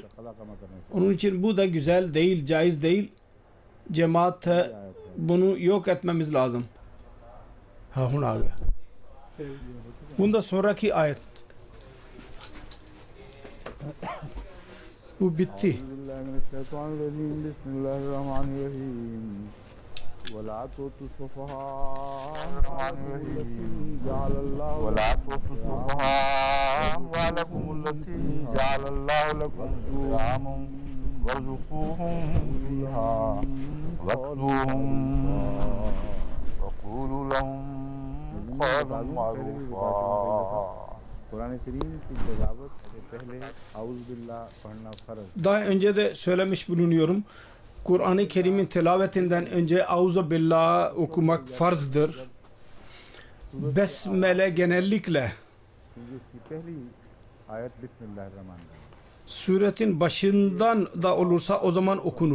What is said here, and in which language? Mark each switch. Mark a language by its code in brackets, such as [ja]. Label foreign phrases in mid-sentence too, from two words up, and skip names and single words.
[tr] Onun için bu da güzel değil, caiz değil. Cemaate bunu yok etmemiz lazım. Bunda sonraki ayet. Bu bitti. [ar] ولا تؤتوا السفهاء أموالكم التي جعل الله لكم قياما وارزقوهم فيها واكسوهم وقولوا لهم قولا معروفا. [ur] قرآن کریم کی تلاوت سے پہلے اعوذ باللہ پڑھنا فرض. [tr] Daha önce de söylemiş bulunuyorum. Kur'an-ı Kerim'in tilavetinden önce Euzubillah okumak farzdır. Besmele genellikle suretin başından da olursa o zaman okunur.